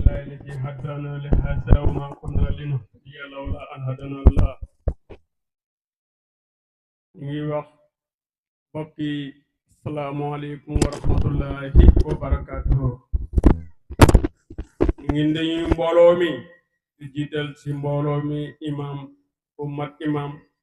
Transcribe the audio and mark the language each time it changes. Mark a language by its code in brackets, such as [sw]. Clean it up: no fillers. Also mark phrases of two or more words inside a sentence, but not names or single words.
[ar] الذي هدانا لهذا وما كنا لنهتدي لولا أن هدانا الله [wo] ñuy wax mbokki [ar] السلام عليكم ورحمة الله وبركاته [wo] ñu ngi nuyu mbooloo mi di jiital ci mbooloo mi imam bu mat imam